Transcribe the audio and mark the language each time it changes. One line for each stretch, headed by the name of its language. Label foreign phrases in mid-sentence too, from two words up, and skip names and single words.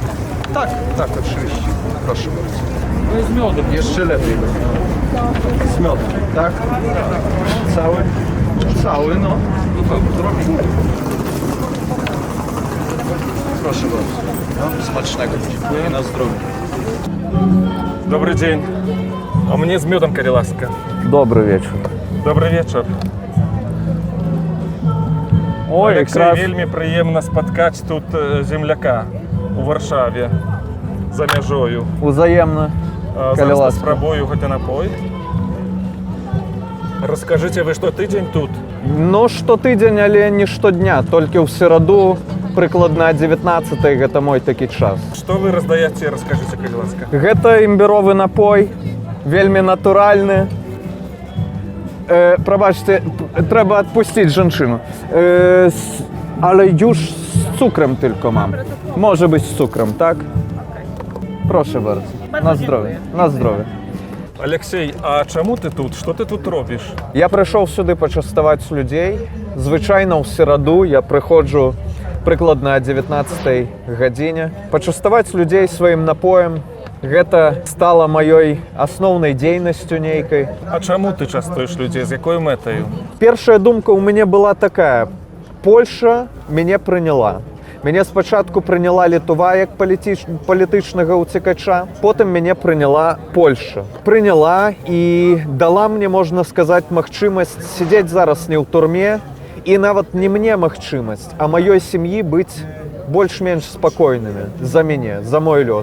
Polish: Tak, tak, oczywiście. Proszę bardzo. To jest miodem. Jeszcze lepiej będzie. Z miodem, tak? Cały? Cały, no. Proszę bardzo. No, smacznego. Dziękuję. Na zdrowie.
Russian: Добрый день. А мне с медом, коли ласка.
Ukrainian: Добрий вечір. Добрий вечір. Ой, Олексій, якраз вельми приємно споткати тут земляка у Варшаві за межою. узаємно. Коли Зараз ласка. спробую хоч і напой. Розкажіть, ви що тиждень тут?
Belarusian: Ну, штотидзень, але не штодня.
Ukrainian: Тільки в середу, прикладна 19-й,
Belarusian: гэта мой такі час.
Ukrainian: Що ви роздаєте, розкажіть, коли ласка.
Belarusian: Гэта імбіровы напой, вельмі натуральны. Прабачце, трэба адпусціць жанчыну. Але już з цукрам тільки мам.
Ukrainian: Може бути з цукрам, так?
Polish: Proszę bardzo.
Ukrainian: На здоров'я. На здоров'я. Олексій, а чому ти тут? Що ти тут робиш? Я прийшов сюди почастувати людей. Звичайно, в середу я приходжу прикладно о 19 годині. Почастувати людей своїм напоєм.
Belarusian: Гэта стала маёй асноўнай дзейнасцю нейкай.
Ukrainian: А чому ти частуєш людей? З якою метою?
Belarusian: Першая думка ў мяне была такая: Польша мяне прыняла. Мяне спачатку прыняла Літва як палітычнага ўцекача, потым мяне прыняла Польша. Прыняла і дала мне, можна сказаць, магчымасць сядзець зараз не ў турме, і нават не мне магчымасць, а маёй сям'і быць больш-менш спакойнымі за мяне, за мой лёс.